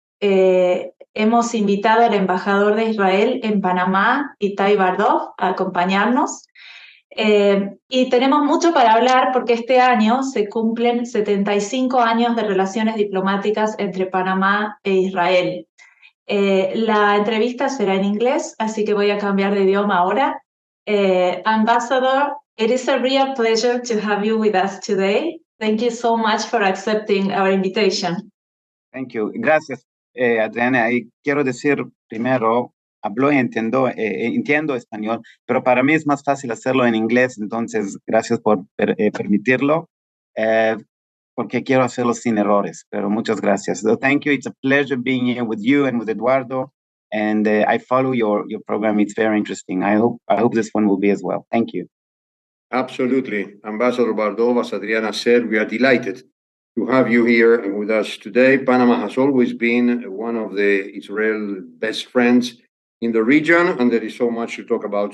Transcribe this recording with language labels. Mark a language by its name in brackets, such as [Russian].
[Spanish] Hemos invitado al embajador de Israel en Panamá, Itai Bardov, a acompañarnos. Y tenemos mucho para hablar porque este año se cumplen 75 años de relaciones diplomáticas entre Panamá e Israel. La entrevista será en inglés, así que voy a cambiar de idioma ahora. [English] Ambassador, it is a real pleasure to have you with us today. Thank you so much for accepting our invitation. Thank you. [Spanish] Gracias, Adriana. Y quiero decir primero, hablo y entiendo español, pero para mí es más fácil hacerlo en inglés, entonces gracias por permitirlo, porque quiero hacerlo sin errores, pero muchas gracias. [English] So thank you. It's a pleasure being here with you and with Eduardo, and I follow your program. It's very interesting. I hope this one will be as well. Thank you. Absolutely. Ambassador Bardov, as Adriana said, we are delighted to have you here with us today. Panama has always been one of the Israel best friends in the region, and there is so much to talk about.